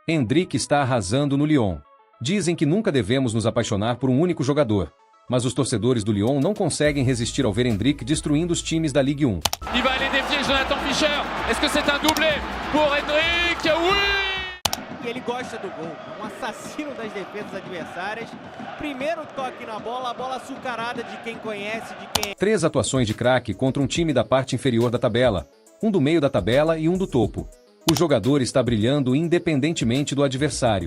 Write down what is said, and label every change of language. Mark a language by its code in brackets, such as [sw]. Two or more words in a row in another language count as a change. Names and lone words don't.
[pt] Endrick está arrasando no Lyon. Dizem que nunca devemos nos apaixonar por um único jogador. Mas os torcedores do Lyon não conseguem resistir ao ver Endrick destruindo os times da Ligue 1. [fr] Il va aller défier Jonathan Fischer. Est-ce que c'est un doublé pour Endrick? Oui! [pt] E ele gosta do gol, é um assassino das defesas adversárias. Primeiro toque na bola, a bola açucarada de quem conhece, de quem... 3 atuações de craque contra um time da parte inferior da tabela, um do meio da tabela e um do topo. O jogador está brilhando independentemente do adversário.